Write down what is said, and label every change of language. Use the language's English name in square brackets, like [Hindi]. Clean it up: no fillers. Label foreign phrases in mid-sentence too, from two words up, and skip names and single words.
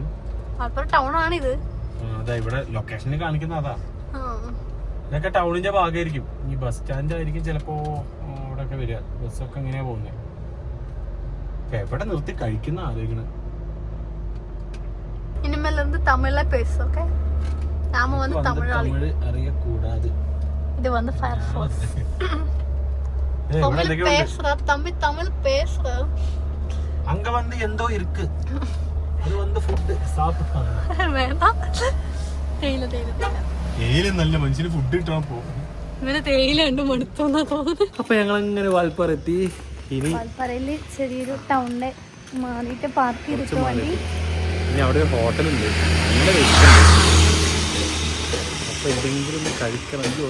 [Malayalam] മലപ്പുറം ടൗൺ ആണിത്. അതാ ഇവിടെ ലൊക്കേഷനിൽ കാണിക്കുന്ന അതാ. ഇതൊക്കെ ടൗണിന്റെ ഭാഗമായിരിക്കും. ഈ [English] bus stand [Malayalam] ആയിരിക്കും ചിലപ്പോ അവിടെ ഒക്കെ വരിക. ബസ്സൊക്കെ എങ്ങനെയാ പോകുന്നത്. എവിടെ നിർത്തി കഴിക്കുന്ന ആലോചിക്കണ. [Tamil] ഇനിമേലിருந்து தமிழ்ல பேசு. ஓகே, நாம வந்து தமிழ் അറിയக்கூடாது. இது வந்து ஃபயர்ஃபோர்ஸ். தமிழ் பேசுற தமிழ் பேசுற அங்க வந்து எந்தோ இருக்கு. அது வந்து ஃபுட் சாப்பிடுறாங்க. வேண்டாம், [Malayalam] തേയില നല്ല മനുഷ്യന് ഫുഡ് കിട്ടാൻ പോകും. ഇവന് തേയില ഉണ്ട് മടുത്തോന്നാ തോന്നുന്നു. അപ്പൊ ഞങ്ങൾ അങ്ങനെ വാൽപ്പാറ എത്തി. ഇനി വാൽപ്പാറയില് ചെറിയൊരു ടൗണിലെ മാറിയിട്ട് പാർക്ക് ചെയ്തിട്ട് വണ്ടി. ഇനി അവിടെ ഒരു ഹോട്ടലുണ്ട്, നല്ല അപ്പൊ എന്തെങ്കിലും ഒന്ന് കഴിക്കണം.